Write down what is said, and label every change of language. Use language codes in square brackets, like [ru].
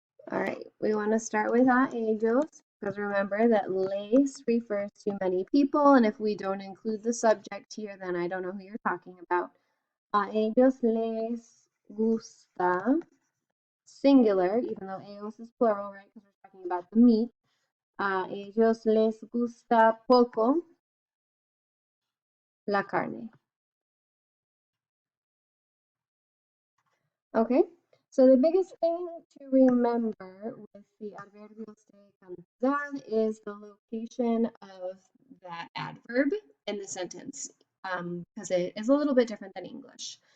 [en] All right, we want to start with [es] a ellos, [en] because remember that les refers to many people, and if we don't include the subject here, then I don't know who you're talking about. [es] A ellos les gusta, [en] singular, even though ellos is plural, right, because we're talking about the meat. [es] A ellos les gusta poco la carne. [en] Okay, so the biggest thing to remember with the Adverbios de cantidad is the location of that adverb in the sentence, because it is a little bit different than English.